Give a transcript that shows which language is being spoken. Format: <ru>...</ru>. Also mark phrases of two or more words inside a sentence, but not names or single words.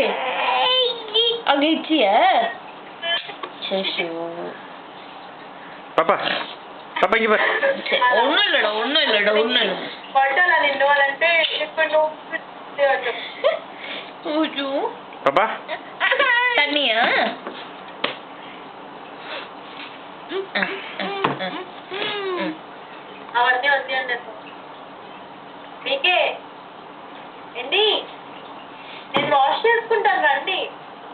<ta>அங்க இச்சியா? சரி பாப்பா பாப்பா இங்க பாரு. ஒண்ணும் இல்லடா ஒண்ணும் இல்லடா ஒண்ணும் இல்ல. பாப்பா தண்ணியா?</ta> <te>అవన్నీ వద్దు అన్నట్టు మీకే ఏంటి నేను వాష్ చేసుకుంటాను రండి.</te>